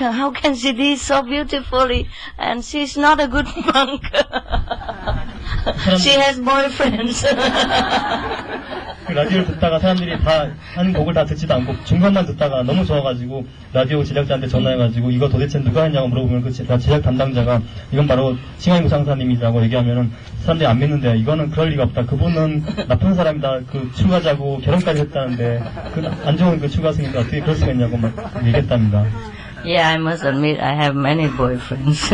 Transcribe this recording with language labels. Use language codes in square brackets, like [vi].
[en] How can she do so beautifully? And she is not a good monk. She has boyfriends. [ko] 라디오를 듣다가 사람들이 다 한 곡을 다 듣지도 않고 중간만 듣다가 너무 좋아가지고 라디오 제작자한테 전화해가지고 이거 도대체 누가 했냐고 물어보면 그 제작 담당자가 이건 바로 칭하이 무상사님이라고 얘기하면은 사람들이 안 믿는데 이거는 그럴 리가 없다. 그분은 나쁜 사람이다. 그 출가자고 결혼까지 했다는데 그 안 좋은 그 출가생인데 어떻게 그럴 수가 있냐고 막 얘기했답니다. [en] Yeah, I must admit I have many boyfriends.